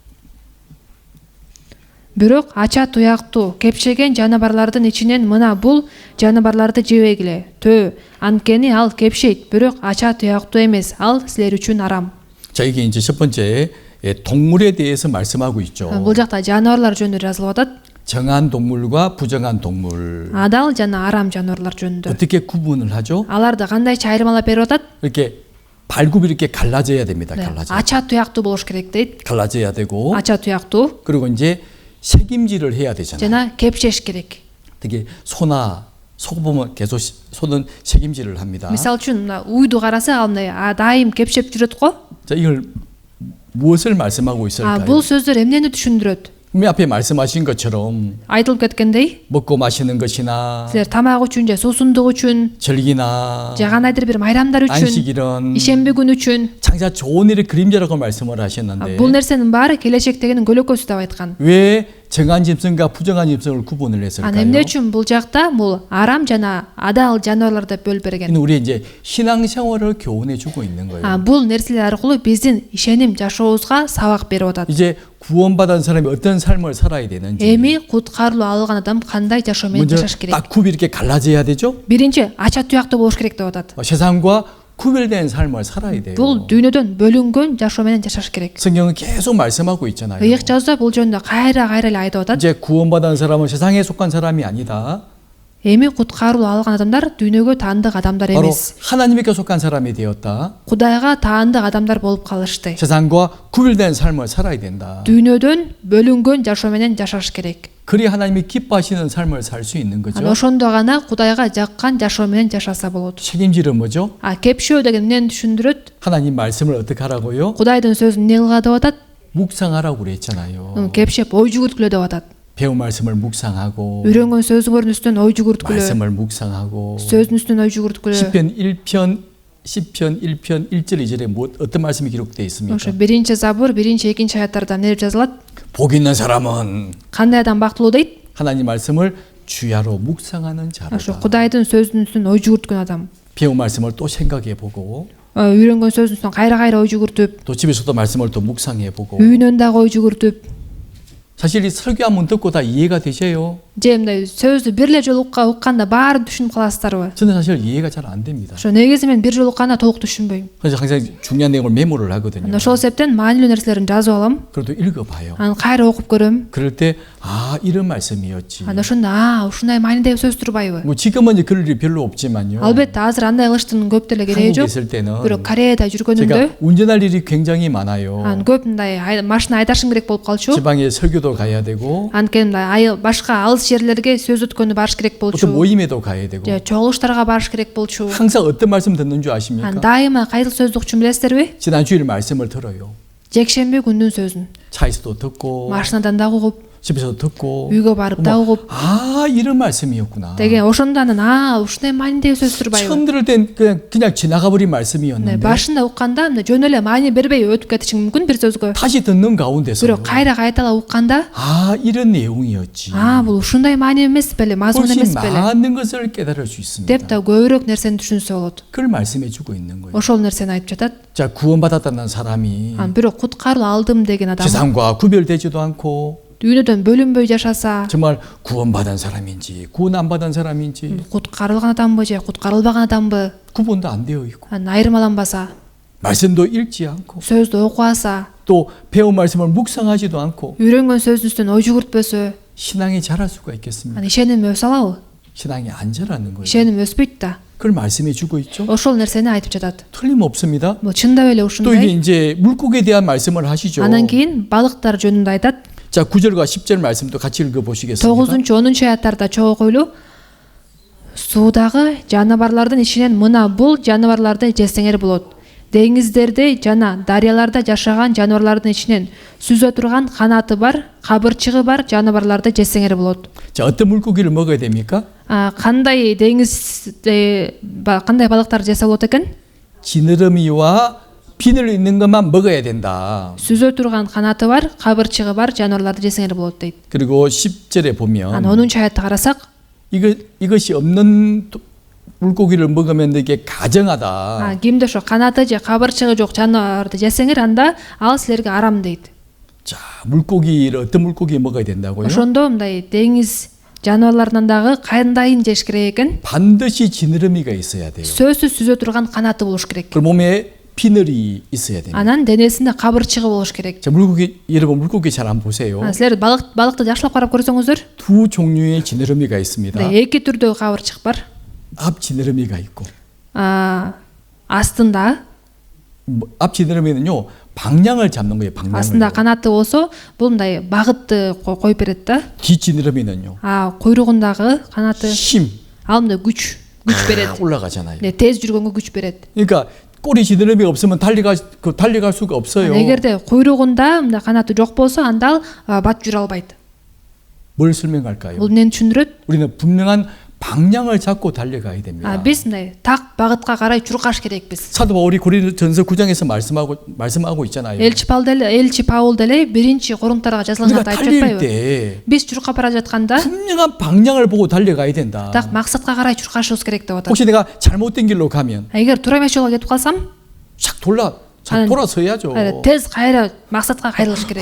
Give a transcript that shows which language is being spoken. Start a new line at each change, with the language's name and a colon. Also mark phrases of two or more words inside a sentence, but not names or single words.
Kyrgyz: Бирок ача туяктуу, кепшеген жаныбарлардын ичинен мына бул жаныбарларды жебегиле. Анткени ал кепшейт, бирок ача туяктуу эмес, ал силер үчүн арам.
Korean: 자, 이게 이제 첫 번째 동물에 대해서 말씀하고 있죠.
Kyrgyz: бул жакта жаныбарлар жөнүндө жазылып атат.
Korean: 정한 동물과 부정한 동물.
Kyrgyz: Адал жана арам жаныбарлар жөнүндө.
Korean: 어떻게 구분을 하죠?
Kyrgyz: аларды кандайча айырмалап берип атат?
Korean: 이렇게 발굽이 이렇게 갈라져야 됩니다. 갈라져.
Kyrgyz: ача туяктуу болуш керек дейт.
Korean: 갈라져야 되고.
Kyrgyz: ача туяктуу
Korean: 그리고 이제 책임질을 해야 되잖아요.
Kyrgyz: жана кепшеш керек.
Korean: 되게 소나 소보면 계속 소는 책임질을 합니다.
Kyrgyz: мисалы үчүн мына уйду караса ал мындай дайым кепшеп жүрөт го.
Korean: 자, 이걸 무엇을 말씀하고 있을까요?
Kyrgyz: бул сөздөр эмнени түшүндүрөт?
Korean: 맨 앞에 말씀하신 것처럼
Kyrgyz: айтылып кеткендей,
Korean: 먹고 마시는 것이나
Kyrgyz: силер тамак үчүн же суусундук үчүн
Korean: 절기나
Kyrgyz: же кандайдыр бир майрамдар үчүн,
Korean: 안식일은
Kyrgyz: ишемби күн үчүн
Korean: 장차 좋은 일의 그림자라고 말씀을 하셨는데
Kyrgyz: бул нерсенин баары келечектегинин көлөкөсү деп айткан.
Korean: 왜 정한 짐승과 부정한 짐승을 구분을 했을까요?
Kyrgyz: Эмне үчүн бул жакта бул арам жана адал жаныбарлар деп бөлүп берген?
Korean: 우리 이제 신앙생활을 교훈해 주고 있는 거예요.
Kyrgyz: Бул нерселер аркылуу биздин ишеним жашообузга сабак берип атат.
Korean: 이제 구원받은 사람이 어떤 삶을 살아야 되는지
Kyrgyz: Эми куткарылуу алган адам кандай жашоо менен
Korean: 먼저
Kyrgyz: жашаш керек?
Korean: 딱 구비 이렇게 갈라져야 되죠.
Kyrgyz: Биринчи ача туяктуу болуш керек деп атат.
Korean: 세상과 구별된 삶을 살아야 돼요.
Kyrgyz: Бул дүйнөдөн бөлүнгөн жашоо менен жашаш керек.
Korean: 성경은 계속 말씀하고 있잖아요.
Kyrgyz: Ыйык жазда бул жөнүндө кайра эле айтып атат.
Korean: 이제 구원받은 사람은 세상에 속한 사람이 아니다.
Kyrgyz: Эми куткарылуу алган адамдар дүйнөгө таандык адамдар
Korean: 바로
Kyrgyz: эмес.
Korean: 하나님께 속한 사람이 되었다.
Kyrgyz: Кудайга таандык адамдар болуп калышты.
Korean: 세상과 구별된 삶을 살아야 된다.
Kyrgyz: Дүйнөдөн бөлүнгөн жашоо менен жашаш керек.
Korean: 그리 하나님이 기뻐하시는 삶을 살 수 있는
Kyrgyz: Ана
Korean: 거죠.
Kyrgyz: ошондо гана Кудайга жаккан жашоо менен жашаса болот.
Korean: 책임질은 뭐죠?
Kyrgyz: Кепшөө деген эмнени түшүндүрөт?
Korean: 하나님 말씀을 어떻게 하라고요?
Kyrgyz: Кудайдын сөзүн эмне кылга деп атат?
Korean: 묵상하라고 그랬잖아요.
Kyrgyz: Кепшеп ой жүгүрткүлө деп атат.
Korean: 배운 말씀을 묵상하고
Kyrgyz: Үйрөнгөн сөзүңөрдүн үстүнөн ой жүгүрткүлө.
Korean: 말씀을 묵상하고
Kazakh: сөздің үстінен ой жүгірткілі.
Korean: 시편 1편 1절 2절에 뭐 어떤 말씀이 기록되어 있습니까?
Kyrgyz: Ошо биринчи забур, биринчи, экинчи аяттарда эмне деп жазылат?
Korean: 복 있는 사람은
Kyrgyz: Кандай адам бактылуу дейт?
Korean: 하나님 말씀을 주야로 묵상하는
Kyrgyz: Ошо
Korean: 자로다.
Kyrgyz: Кудайдын сөзүнүн үстүнөн ой жүгүрткөн адам.
Korean: 배운 말씀을 또 생각해 보고
Kyrgyz: Үйрөнгөн сөзүнүн үстүнөн кайра ой жүгүртүп,
Korean: 또 집에서도 말씀을 또 묵상해 보고
Kyrgyz: үйүнөн дагы ой жүгүртүп,
Korean: 사실 이 설교 한번 듣고 다 이해가 되셔요?
Kyrgyz: же мындай сөздү бир эле жолу укканда баарын түшүнүп каласыздарбы?
Korean: 저는 사실 이해가 잘 안 됩니다.
Kyrgyz: Ошо негизи мен бир жолу укканда толук түшүнбөйм.
Korean: 그래서 항상 중요한 내용을 메모를 하거든요.
Kyrgyz: Ошол себептен маанилүү нерселерин жазып алам,
Korean: 그래도 읽어봐요.
Kyrgyz: анан кайра окуп көрөм.
Korean: 그럴 때 아 이런 말씀이었지.
Kyrgyz: Анан ошондо ушундай маанидеги сөз турбайбы?
Korean: 뭐 지금은 이제 그럴 일이 별로 없지만요.
Kyrgyz: Албетте азыр андай кылыштын көп деле кереги
Korean: 한국에
Kyrgyz: жок.
Korean: 있을 때는
Kyrgyz: Бирок Кореяда жүргөнүмдө
Korean: 제가 운전할 일이 굉장히 많아요.
Kyrgyz: анан көп мындай машина айдашым керек болуп калчу.
Korean: 지방에 설교도 가야 되고
Kyrgyz: Анткени мындай башка алыс жерлерге сөз өткөнү барыш керек
Korean: 어떤
Kyrgyz: болчу.
Korean: 모임에도 가야 되고
Kyrgyz: же чогулуштарга барыш керек болчу.
Korean: 항상 어떤 말씀 듣는 줄 아십니까?
Kyrgyz: Дайыма кайсыл сөздү укчун билесиздерби?
Korean: 지난 주일 말씀을 들어요.
Kyrgyz: Жекшемби күндүн сөзүн.
Korean: 차에서도 듣고
Kyrgyz: Машинадан дагы угуп,
Korean: 집에서도 듣고
Kyrgyz: үйгө барып
Korean: 어머,
Kyrgyz: дагы угуп.
Korean: 아 이런 말씀이었구나.
Kyrgyz: деген ошондо анан ушундай маанидеги сөз турбайбы?
Korean: 처음 들을 땐 그냥 지나가 버린 말씀이었는데
Kyrgyz: башында укканда мына жөн эле маани бербей өтүп кетиши мүмкүн бир сөзгө.
Korean: 다시 듣는 가운데서
Kyrgyz: бирок кайра кайталап укканда
Korean: 아 이런 내용이었지.
Kyrgyz: бул ушундай маани эмес беле, мазмун
Korean: 훨씬
Kyrgyz: эмес беле
Korean: 많은 것을 깨달을 수 있습니다.
Kyrgyz: деп да көбүрөөк нерсени түшүнсө болот.
Korean: 그걸 말씀해 주고 있는 거예요.
Kyrgyz: ошол нерсени айтып жатат.
Korean: 자 구원받았다는 사람이
Kyrgyz: анан бирок куткаруу алдым деген адам
Korean: 세상과 구별되지도 않고
Kyrgyz: дүйнөдөн бөлүнбөй жашаса,
Korean: 정말 구원받은 사람인지 구원 안 받은 사람인지
Kyrgyz: куткарылган адамбы же куткарылбаган адамбы
Korean: 구분도 안 되어 있고
Kyrgyz: анан айырмаланбаса,
Korean: 말씀도 읽지 않고
Kyrgyz: сөздү окубаса,
Korean: 또 배운 말씀을 묵상하지도 않고
Kyrgyz: үйрөнгөн сөздүн үстүнөн ой жүгүртпөсө,
Korean: 신앙이 자랄 수가 있겠습니까?
Kyrgyz: анан ишеним өсө алабы?
Korean: 신앙이 안 자라는 거예요.
Kyrgyz: ишеним өспөйт да.
Korean: 그걸 말씀해 주고 있죠.
Kyrgyz: ошол нерсени айтып жатат.
Korean: 틀림없습니다.
Kyrgyz: чындап эле
Korean: 또 이게
Kyrgyz: ушундай.
Korean: 이제 물고기에 대한 말씀을 하시죠.
Kyrgyz: анан кийин балыктар жөнүндө айтат.
Korean: 자 9절과 10절 말씀도 같이 읽어 보시겠습니다.
Kyrgyz: 9-10 аяттарда чогуу койлуу. Суудагы жаныбарлардын ичинен мына бул жаныбарларды жесеңер болот. Деңиздерде жана дарыяларда жашаган жаныбарлардын ичинен сүзө турган канаты бар, кабырчыгы бар жаныбарларды жесеңер болот.
Korean: 자 어떤 물고기를 먹어야 됩니까?
Kyrgyz: кандай деңизде кандай балыктар жесе болот экен?
Korean: 지느러미와 비늘 있는 것만 먹어야 된다.
Kyrgyz: сүзө турган канаты бар, кабырчыгы бар жаныбарларды жесеңер болот дейт.
Korean: 그리고 10절에 보면
Kyrgyz: анан 10 аятты карасак,
Korean: 이것이 없는 물고기를 먹으면 이게 가정하다.
Kyrgyz: кимде ошо канаты же кабырчыгы жок жаныбарды жесеңер, анда ал силерге арам дейт.
Korean: 자, 물고기를 어떤 물고기 먹어야 된다고요?
Kyrgyz: ошондо мындай деңиз жаныбарларынан дагы кандайын жеш керек экен?
Korean: 반드시 지느러미가 있어야 돼요.
Kyrgyz: сөзсүз сүзө турган канаты болуш керек.
Korean: 그 몸에 비늘이 있어야 됩니다.
Kyrgyz: анан денесинде кабырчыгы болуш керек.
Korean: 자, 물고기 여러분 물고기 잘 안 보세요.
Kyrgyz: силер балыкты жакшылап карап көрсөңүздөр,
Korean: 두 종류의 지느러미가 있습니다.
Kyrgyz: эки түрдөгү кабырчык бар.
Korean: 앞 지느러미가 있고
Kyrgyz: астында
Korean: 앞 지느러미는요 방향을 잡는 거예요.
Kyrgyz: астында
Korean: 방향을.
Kyrgyz: канаты болсо, бул мындай багытты коюп берет да.
Korean: 뒤 지느러미는요
Kyrgyz: койругундагы канаты
Korean: 힘
Kyrgyz: ал мындай күч берет.
Korean: 올라가잖아요.
Kyrgyz: тез жүргөнгө күч берет.
Korean: 그러니까 꼬리 지느러미가 없으면 달려갈 수가 없어요.
Kyrgyz: эгерде куйругунда мындай канаты жок болсо анда ал бат жүрө албайт.
Korean: 뭘 설명할까요?
Kyrgyz: Бул эмнени түшүндүрөт?
Korean: 우리는 분명한 방향을 잡고 달려가야 됩니다.
Kyrgyz: Биз мындай так багытка карай чуркаш керекпиз.
Korean: 사도 바울이 고린도전서 9장에서 말씀하고 있잖아요.
Kyrgyz: Элчи Паул деле биринчи Корунтарга жазылган
Korean: 우리가
Kyrgyz: хатта айтып
Korean: 달릴
Kyrgyz: жатпайбы?
Korean: 때
Kyrgyz: Биз чуркап бара жатканда
Korean: 분명한 방향을 보고 달려가야 된다.
Kyrgyz: так максатка карай чуркашыбыз керек деп атат.
Korean: 혹시 내가 잘못된 길로 가면
Kyrgyz: Эгер туура эмес жолго кетип калсам,
Korean: 돌아서야죠.
Kyrgyz: тез кайра максатка кайрылыш керек.